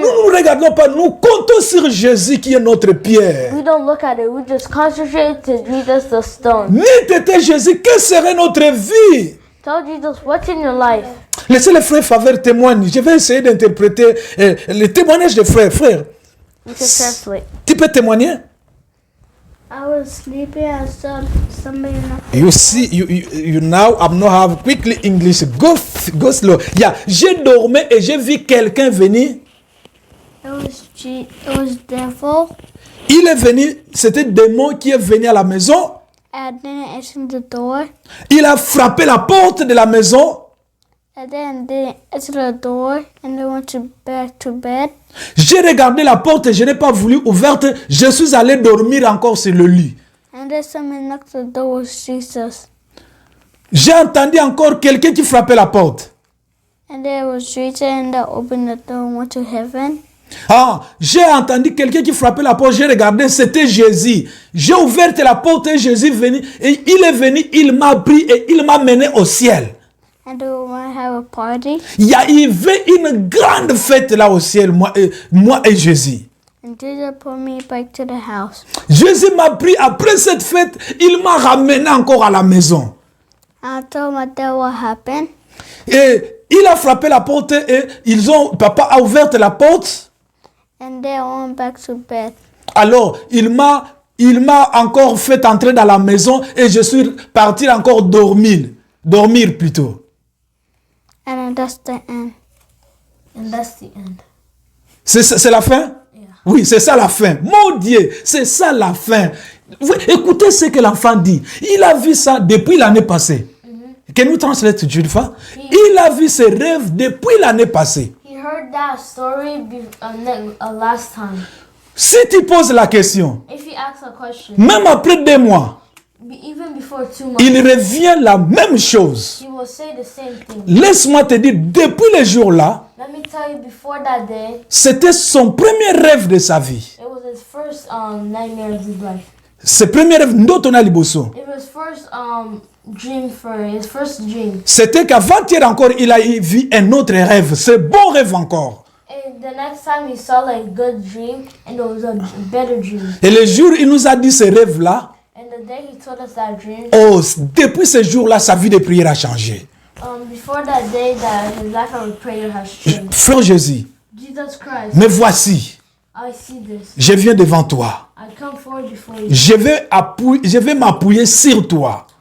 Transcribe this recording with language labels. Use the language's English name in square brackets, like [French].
[French] Nous ne regardons pas, nous comptons sur Jésus qui est notre pierre. [English] We don't look at it. We just concentrate to Jesus the stone. [French] N'était était Jésus, que serait notre vie? [English] Tell Jesus what's in your life. [French] Laissez les frères faveur témoigner. Je vais essayer d'interpréter les témoignages des frères. Frère, [English] You can translate. [French] tu peux témoigner? [English] I was sleeping and saw somebody knock. You see, you now, I'm not have quickly English. Go slow. [French] Yeah, j'ai dormi et j'ai vu quelqu'un venir. [English] It was devil, [French] Il est venu, c'était démon qui est venu à la maison. [English] and then it opened the door, [French] Il a frappé la porte de la maison. [English] and then they entered the door, and they went back to bed. [French] J'ai regardé la porte et je n'ai pas voulu ouverte. Je suis allé dormir encore sur le lit. [English] And then someone knocked the door was Jesus. [French] J'ai entendu encore quelqu'un qui frappait la porte. [English] And there was Jesus, and they opened the door and went to heaven. [French] Ah, j'ai entendu quelqu'un qui frappait la porte. J'ai regardé, c'était Jésus. J'ai ouvert la porte et Jésus est venu. Et il est venu, il m'a pris et il m'a mené au ciel. [English] And they were going to have a party. [French] Il y avait une grande fête là au ciel, moi et Jésus. [English] And Jesus pulled me back to the house. [French] Jésus m'a pris après cette fête, il m'a ramené encore à la maison. [English] I told my dad what happened. [French] Et il a frappé la porte et papa a ouvert la porte. [English] And they went back to bed. [French] Alors, il m'a il m'a encore fait entrer dans la maison et je suis parti encore dormir plutôt. [English] And then that's the end. And that's the end. [French] C'est la fin? Oui, c'est ça la fin. Mon Dieu, c'est ça la fin. Écoutez ce que l'enfant dit. Il a vu ça depuis l'année passée. [English] Can you translate Julfa? [French] Il a vu ses rêves depuis l'année passée. [English] He heard that story last time. [French] Si tu poses la question, [English] If he asks a question, [French] même après 2 mois, [English] even before 2 months, [French] il revient la même chose. [English] he will say the same thing. [French] Laisse-moi te dire, depuis le jour-là, [English] Let me tell you, before that day, [French] c'était son premier rêve de sa vie. [English] it was his first nightmare of his life. [French] Ce premier rêve, [Lingala] Ndotona Liboso. [English] It was first dream for his first dream. [French] C'était qu'avant-hier encore, il a vu un autre rêve. C'est bon rêve encore. [English] And the next time he saw like a good dream, and it was a better dream. [French] Et le jour, il nous a dit ce rêve-là. [English] And the day he told us that dream, [French] Oh, depuis ce jour-là, sa vie de prière a changé. [English] before that day, that his life of prayer has changed. [French] Frère Jésus, [English] Jesus Christ, [French] me voici. [English] I see this. [French] Je viens devant toi. [English] I come forward before you. [French] Je vais m'appuyer sur toi.